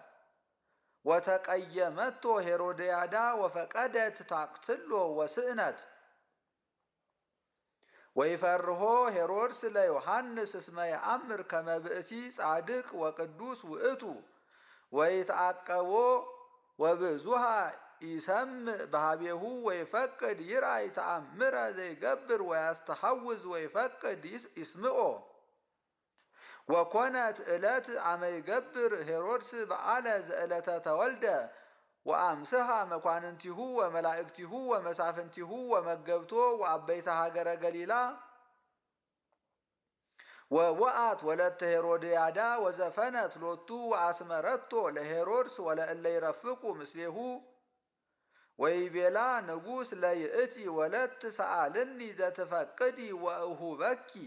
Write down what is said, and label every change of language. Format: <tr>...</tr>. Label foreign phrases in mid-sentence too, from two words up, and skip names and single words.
<gez>ወተቀየመቶ ሄሮድያዳ ወፈቀደት ታቅትሎ ወስእነት ወይፈርሆ ሄሮድስ ለዮሐንስ እስመ የአምር ከመ ብእሲ ጻድቅ ወቅዱስ ውእቱ ወይትዓቀቦ ወብዙሃ ይሰምዕ በሃቤሁ ወይፈቅድ ይርአይ ተአምረ ዘይገብር ወያስተሐውዝ ወይፈቅድ ይስምዖ ወኮነት ዕለት አመ ይገብር ሄሮድስ በዓለ ዘዕለተ ተወልደ ወአምስሐ መኳንንቲሁ ወመላእክቲሁ ወመሳፍንቲሁ ወመገብቶ ወአበይተ ሀገረ ገሊላ ወወአት ወለተ ሄሮድያዳ ወዘፈነት ሎቱ ወአስመረቶ ለሄሮድስ ወለእለ ይረፍቁ ምስሌሁ ወይቤላ ንጉሥ ለይእቲ ወለት ሰአልኒ ዘትፈቅዲ ወእሁበኪ</gez>